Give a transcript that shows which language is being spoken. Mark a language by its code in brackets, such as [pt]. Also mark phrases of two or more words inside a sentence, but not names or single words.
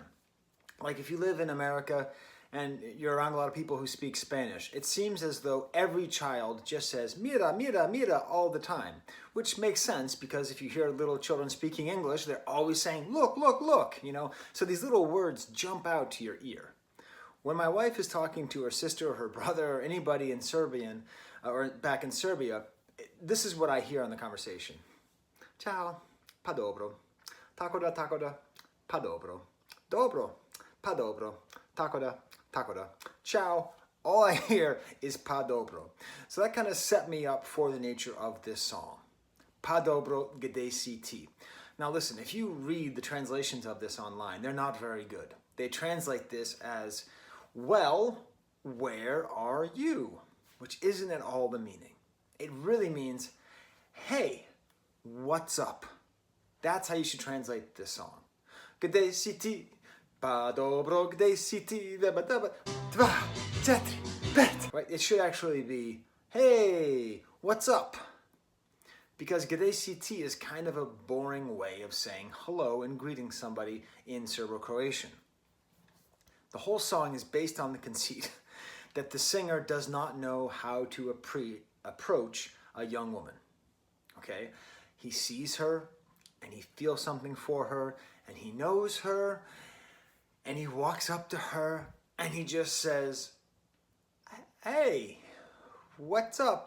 [en] Like if you live in America, and you're around a lot of people who speak Spanish, it seems as though every child just says [es] mira, mira, mira [en] all the time, which makes sense because if you hear little children speaking English, they're always saying look, look, look, So these little words jump out to your ear. When my wife is talking to her sister or her brother or anybody in Serbian or back in Serbia, this is what I hear on the conversation. [sr] Ciao, pa dobro, tako da, pa dobro, dobro, pa dobro, tako da, ciao. [en] All I hear is [sr] pa dobro. [en] So that kind of set me up for the nature of this song. [sr] Pa dobro gde si ti. [en] Now listen, if you read the translations of this online, they're not very good. They translate this as, well, where are you? Which isn't at all the meaning. It really means, hey, what's up? That's how you should translate this song. [sr] Gde si ti? Pa dobro gde si ti? Dva, četiri, pet. [en] Right? It should actually be, hey, what's up? Because [sr] gde si ti [en] is kind of a boring way of saying hello and greeting somebody in Serbo-Croatian. The whole song is based on the conceit that the singer does not know how to approach a young woman. Okay? He sees her, and he feels something for her, and he knows her, and he walks up to her, and he just says, hey, what's up?